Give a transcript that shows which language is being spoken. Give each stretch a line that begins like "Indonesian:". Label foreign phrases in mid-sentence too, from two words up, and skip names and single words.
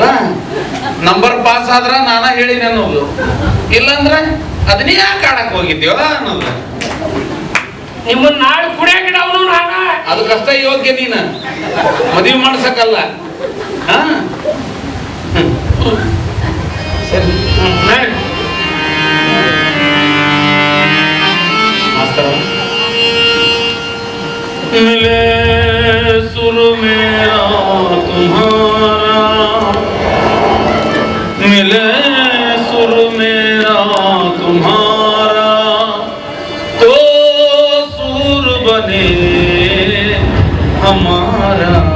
Kannada: ನಂಬರ್ ಪಾಸ್ ಆದ್ರ ನಾನ ಹೇಳಿನಿ ಅನ್ನೋದು, ಇಲ್ಲಂದ್ರ ಅದನ್ನೇ ಯಾಕೆ ಆಡಕ್ ಹೋಗಿದ್ಯೋ ಅನ್ನೋದು. ನಿಮ್ಮನ್ನ ನಾಳೆ ಕುಡಿಯಾಗಿಡವನು ನಾನ. ಅದಕ್ಕಷ್ಟ ಯೋಗ್ಯ ನೀನ, ಮದ್ವಿ ಮಾಡ್ಸಕ್ಕಲ್ಲ. ಹಾ ಸರಿ
Hindi: मिले सुर मेरा तुम्हारा, मिले सुर मेरा तुम्हारा, तो सुर बने हमारा।